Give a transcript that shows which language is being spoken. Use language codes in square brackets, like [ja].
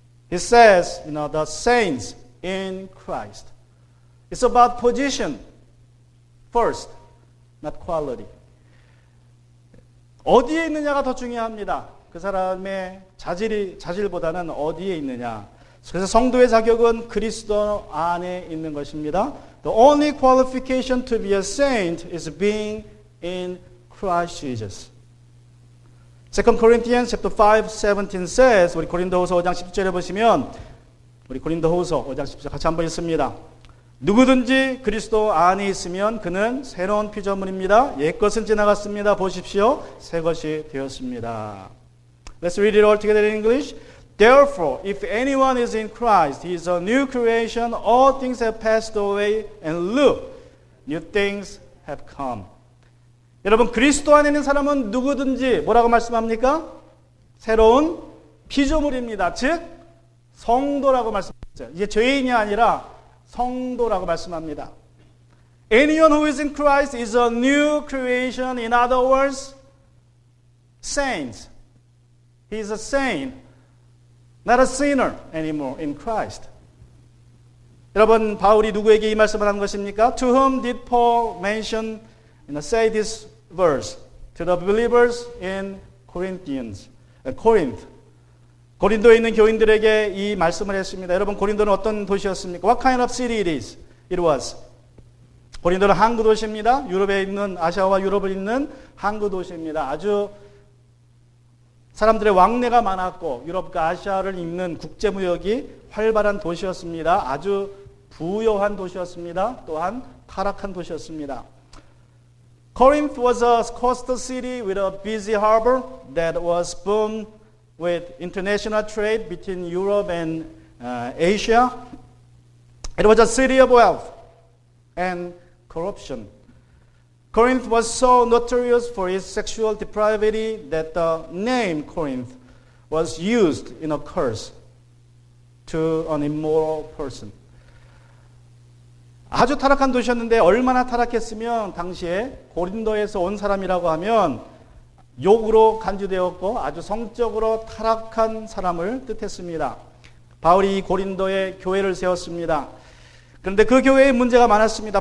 [en] He says, the saints in Christ. It's about position first, not quality. [ko] 어디에 있느냐가 더 중요합니다. 그 사람의 자질보다는 어디에 있느냐. 그래서 성도의 자격은 그리스도 안에 있는 것입니다. [en] The only qualification to be a saint is being in Christ Jesus. 2 Corinthians chapter 5:17 says, [ko] 우리 고린도후서 5장 10절에 보시면 우리 고린도후서 5장 10절 같이 한번 읽습니다. 누구든지 그리스도 안에 있으면 그는 새로운 피조물입니다. 옛것은 지나갔습니다. 보십시오. 새 것이 되었습니다. [en] Let's read it all together in English. Therefore, if anyone is in Christ, he is a new creation. All things have passed away, and look, new things have come. [ko] 여러분, 그리스도 안에 있는 사람은 누구든지 뭐라고 말씀합니까? 새로운 피조물입니다. 즉, 성도라고 말씀하죠. 이제 죄인이 아니라 성도라고 말씀합니다. [en] Anyone who is in Christ is a new creation. In other words, saints. He is a saint, not a sinner anymore in Christ. [ko] 여러분, 바울이 누구에게 이 말씀을 한 것입니까? [en] To whom did Paul mention, say this verse? To the believers in Corinth. [ko] 고린도에 있는 교인들에게 이 말씀을 했습니다. 여러분, 고린도는 어떤 도시였습니까? [en] What kind of city it was? [ko] 고린도는 항구 도시입니다. 유럽에 있는, 아시아와 유럽을 잇는 항구 도시입니다. 아주 사람들의 왕래가 많았고 유럽과 아시아를 잇는 국제무역이 활발한 도시였습니다. 아주 부요한 도시였습니다. 또한 타락한 도시였습니다. [en] Corinth was a coastal city with a busy harbor that was booming with international trade between Europe and Asia. It was a city of wealth and corruption. Corinth was so notorious for its sexual depravity that the name Corinth was used in a curse to an immoral person. [ko] 아주 타락한 도시였는데 얼마나 타락했으면 당시에 고린도에서 온 사람이라고 하면 욕으로 간주되었고 아주 성적으로 타락한 사람을 뜻했습니다. 바울이 고린도에 교회를 세웠습니다. 그런데 그 교회에 문제가 많았습니다.